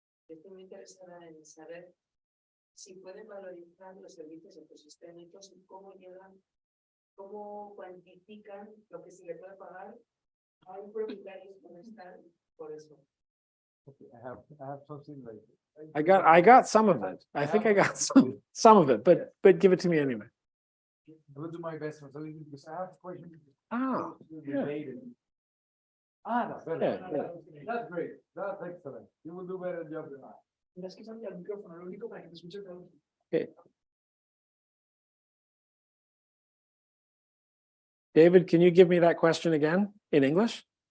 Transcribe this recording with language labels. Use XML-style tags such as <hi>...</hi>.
<es>Estoy muy interesada en saber si pueden valorizar los servicios ecosistémicos y cómo cuantifican lo que se le puede pagar a un propietario forestal por eso.</es> <en>Okay, I have something like. I got some of it. I think I got some of it, but give it to me anyway. I will do my best for you because I have questions. Ah, yeah. That's better. Yeah. That's great. That's excellent. You will do better job than I.</en> <es>Tendrás que salir al micrófono, lo único para que te escuche todo.</es> <en>Okay. David, can you give me that question again in English?</en>